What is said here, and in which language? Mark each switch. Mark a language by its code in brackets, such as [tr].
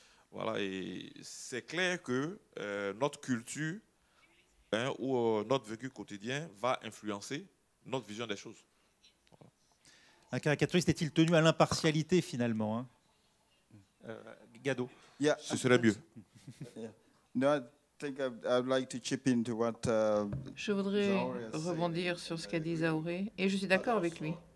[fr] Voilà, et c'est clair que notre culture, hein, ou notre vécu quotidien va influencer notre vision des choses. Voilà. Un caricaturiste est-il tenu à l'impartialité finalement, hein? Gado. [en] Yeah. [fr] Ce serait mieux. [en] Yeah. No, I think I'd like to chip into what, [fr] je voudrais rebondir sur ce qu'a dit Zaoré, et je suis d'accord avec lui.